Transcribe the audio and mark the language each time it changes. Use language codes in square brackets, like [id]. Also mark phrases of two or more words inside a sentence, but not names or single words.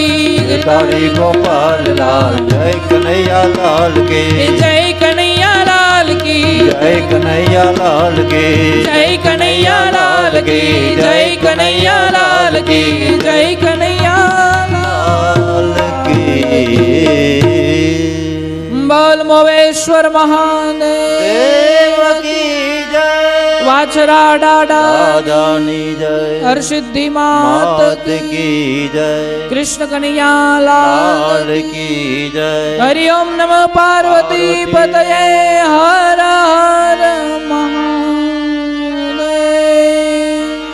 [hi] गिरधारी गोपाल लाल जय कन्हैया लाल કી. जय कन्हैया लाल की. जय कन्हैया लाल કી. जय कन्हैया लाल की. जय कन्हैया लाल की. जय कन्हैया लाल કી. बोल मोवेश्वर महादेव देव की जय. वाछरा डाडा [gu] दादानी जय. [hi] हरसिद्धि मात मात की जय. कृष्ण कन्हैया लाल लाल की जय. हरि ओम नमः पार्वती पतये हर हर महादेव.